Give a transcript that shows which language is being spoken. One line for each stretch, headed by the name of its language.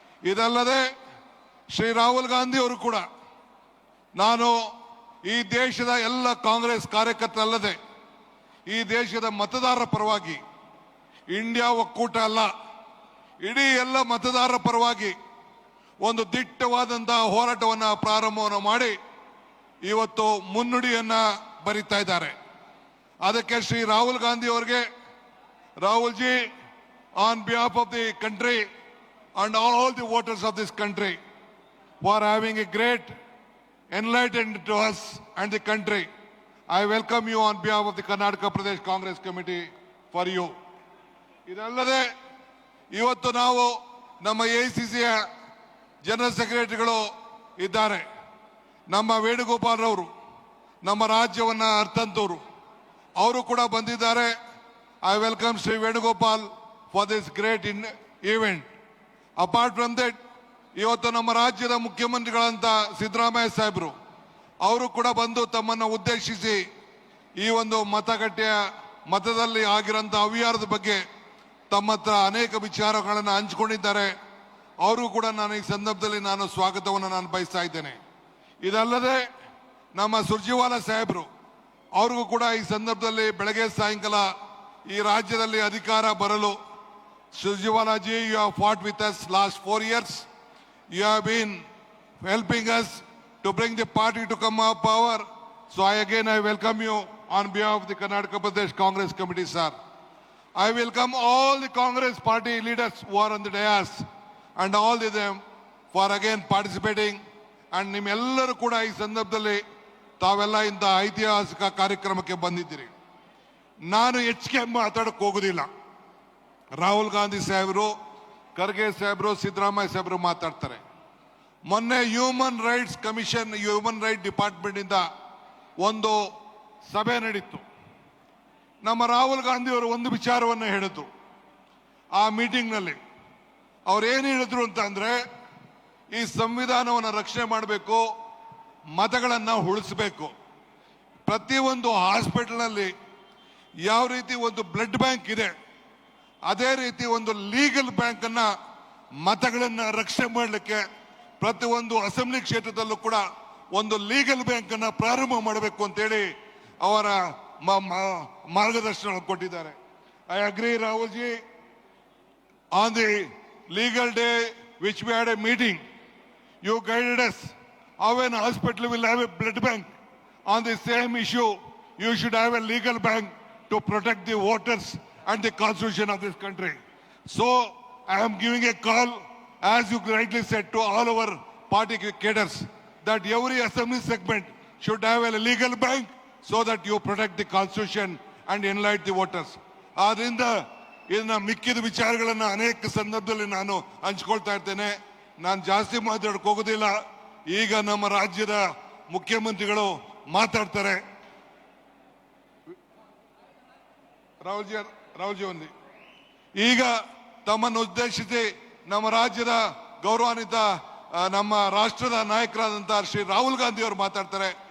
Kannada: ಇದಲ್ಲದೆ ಶ್ರೀ ರಾಹುಲ್ ಗಾಂಧಿ ಅವರು ಕೂಡ ನಾನು ಈ ದೇಶದ ಎಲ್ಲ ಕಾಂಗ್ರೆಸ್ ಕಾರ್ಯಕರ್ತರಲ್ಲದೆ ಈ ದೇಶದ ಮತದಾರರ ಪರವಾಗಿ, ಇಂಡಿಯಾ ಒಕ್ಕೂಟ ಅಲ್ಲ, ಇಡೀ ಎಲ್ಲ ಮತದಾರರ ಪರವಾಗಿ ಒಂದು ದಿಟ್ಟವಾದಂತಹ ಹೋರಾಟವನ್ನು ಪ್ರಾರಂಭವನ್ನು ಮಾಡಿ ಇವತ್ತು ಮುನ್ನುಡಿಯನ್ನ ಬರೀತಾ ಇದ್ದಾರೆ. ಅದಕ್ಕೆ ಶ್ರೀ ರಾಹುಲ್ ಗಾಂಧಿ ಅವರಿಗೆ, Rahul G,
English: On behalf of the country and all the voters of this country for having a great enlightenment to us and the country. I welcome you on behalf of the Karnataka Pradesh Congress Committee for you.
Kannada: ಇದಲ್ಲದೆ ಇವತ್ತು ನಾವು ನಮ್ಮ AICCಯ general ಸೆಕ್ರೆಟರಿಗಳು ಇದ್ದಾರೆ. ನಮ್ಮ ವೇಣುಗೋಪಾಲ್ ರವರು, ನಮ್ಮ ರಾಜ್ಯವನ್ನ ಅರ್ಥಂತವರು, ಅವರು ಕೂಡ ಬಂದಿದ್ದಾರೆ.
English: I welcome Sri Venugopal for this great event. Apart from that,
Kannada: ಇವತ್ತು ನಮ್ಮ ರಾಜ್ಯದ ಮುಖ್ಯಮಂತ್ರಿಗಳಂತ ಸಿದ್ದರಾಮಯ್ಯ ಸಾಹೇಬರು ಅವರು ಕೂಡ ಬಂದು ತಮ್ಮನ್ನು ಉದ್ದೇಶಿಸಿ ಈ ಒಂದು ಮತದಲ್ಲಿ ಆಗಿರೋಂಥ ಅವ್ಯವಹಾರದ ಬಗ್ಗೆ ತಮ್ಮ ಹತ್ರ ಅನೇಕ ವಿಚಾರಗಳನ್ನು ಹಂಚಿಕೊಂಡಿದ್ದಾರೆ. ಅವರು ಕೂಡ ನಾನು ಈ ಸಂದರ್ಭದಲ್ಲಿ ಸ್ವಾಗತವನ್ನು ನಾನು ಬಯಸ್ತಾ ಇದ್ದೇನೆ. ಇದಲ್ಲದೆ ನಮ್ಮ ಸುರ್ಜೇವಾಲಾ ಸಾಹೇಬರು ಅವ್ರಿಗೂ ಕೂಡ ಈ ಸಂದರ್ಭದಲ್ಲಿ ಬೆಳಗ್ಗೆ ಸಾಯಂಕಾಲ ಈ ರಾಜ್ಯದಲ್ಲಿ ಅಧಿಕಾರ ಬರಲು
English: Surjewala ji, you have fought with us last 4 years. You have been helping us to bring the party to come up power. So I welcome you on behalf of the Karnataka Pradesh Congress Committee, sir. I welcome all the Congress party leaders who are on the dais and all of them for again participating.
Kannada: And ನಿಮ್ಮೆಲ್ಲರೂ ಕೂಡ ಈ ಸಂದರ್ಭದಲ್ಲಿ ತಾವೆಲ್ಲ ಇಂಥ ಐತಿಹಾಸಿಕ ಕಾರ್ಯಕ್ರಮಕ್ಕೆ ಬಂದಿದ್ದೀರಿ. ನಾನು ಹೆಚ್ಚಿಗೆ ಮಾತಾಡಕ್ಕೆ ಹೋಗೋದಿಲ್ಲ. ರಾಹುಲ್ ಗಾಂಧಿ ಸಾಹೇಬರು, ಖರ್ಗೆ ಸಾಹೇಬರು, ಸಿದ್ದರಾಮಯ್ಯ ಸಾಹೇಬರು ಮಾತಾಡ್ತಾರೆ. ಮೊನ್ನೆ human rights commission, human right department ಇಂದ ಒಂದು ಸಭೆ ನಡೀತು. ನಮ್ಮ ರಾಹುಲ್ ಗಾಂಧಿ ಅವರು ಒಂದು ವಿಚಾರವನ್ನು ಹೇಳಿದ್ರು ಆ ಮೀಟಿಂಗ್ ನಲ್ಲಿ. ಅವ್ರು ಏನು ಹೇಳಿದ್ರು ಅಂತ ಅಂದ್ರೆ, ಈ ಸಂವಿಧಾನವನ್ನು ರಕ್ಷಣೆ ಮಾಡಬೇಕು, ಮತಗಳನ್ನು ಉಳಿಸಬೇಕು. ಪ್ರತಿಯೊಂದು ಹಾಸ್ಪಿಟಲ್ ನಲ್ಲಿ ಯಾವ ರೀತಿ ಒಂದು ಬ್ಲಡ್ ಬ್ಯಾಂಕ್ ಇದೆ, ಅದೇ ರೀತಿ ಒಂದು ಲೀಗಲ್ ಬ್ಯಾಂಕ್ ಅನ್ನ ಮತಗಳನ್ನ ರಕ್ಷಣೆ ಮಾಡಲಿಕ್ಕೆ ಪ್ರತಿಯೊಂದು ಅಸೆಂಬ್ಲಿ ಕ್ಷೇತ್ರದಲ್ಲೂ ಕೂಡ ಒಂದು ಲೀಗಲ್ ಬ್ಯಾಂಕ್ ಅನ್ನ ಪ್ರಾರಂಭ ಮಾಡಬೇಕು ಅಂತೇಳಿ ಅವರ ಮಾರ್ಗದರ್ಶನ ಕೊಟ್ಟಿದ್ದಾರೆ.
English: I agree Rahul ji. On the legal day which we had a meeting, you guided us how an hospital will have a blood bank. On the same issue, you should have a legal bank to protect the voters and the constitution of this country. So I am giving a call, as you rightly said, to all our party cadres that every assembly segment should have a legal bank so that you protect the constitution and enlighten the voters.
Kannada: ಆದ್ರಿಂದ ಇದನ್ನ ಮಿಕ್ಕಿದ ವಿಚಾರಗಳನ್ನ ಅನೇಕ ಸಂದರ್ಭದಲ್ಲಿ ನಾನು ಹಂಚ್ಕೊಳ್ತಾ ಇರ್ತೇನೆ. ನಾನು ಜಾಸ್ತಿ ಮಾತಾಡಕ್ಕೆ ಹೋಗೋದಿಲ್ಲ. ಈಗ ನಮ್ಮ ರಾಜ್ಯದ ಮುಖ್ಯಮಂತ್ರಿಗಳು ಮಾತಾಡ್ತಾರೆ. ರಾಹುಲ್ ಜಿ ಈಗ ತಮ್ಮನ್ನು ಉದ್ದೇಶಿಸಿ ನಮ್ಮ ರಾಜ್ಯದ ಗೌರವಾನ್ವಿತ ನಮ್ಮ ರಾಷ್ಟ್ರದ ನಾಯಕರಾದಂತಹ ಶ್ರೀ ರಾಹುಲ್ ಗಾಂಧಿ ಅವರು ಮಾತಾಡ್ತಾರೆ.